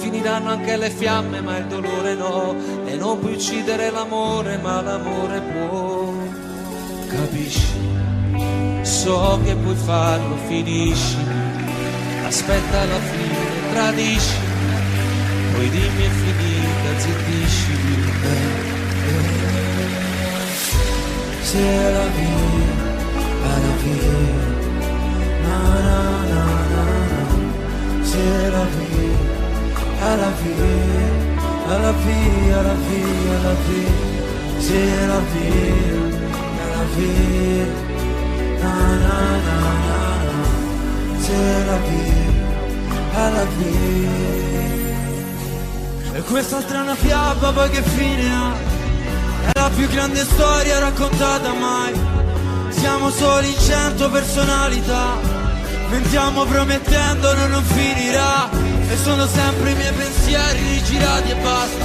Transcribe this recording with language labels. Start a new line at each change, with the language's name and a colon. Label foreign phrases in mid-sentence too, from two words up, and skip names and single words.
Italian: finiranno anche le fiamme ma il dolore no, e non puoi uccidere l'amore ma l'amore può. Capisci? So che puoi farlo, finisci, aspetta la fine, tradisci, poi dimmi è finita, zittisci.
French: C'est la vie, à la vie, na na na na na. C'est la vie, à la vie, à la vie, à la vie, à la vie. C'est la vie, à la vie, na na na na na. C'est la vie, à la vie.
Italian: E quest'altra è una fiaba, poi che fine ha? È la più grande storia raccontata mai. Siamo soli in 100 personalità. Mentiamo promettendo non finirà. E sono sempre i miei pensieri rigirati e basta.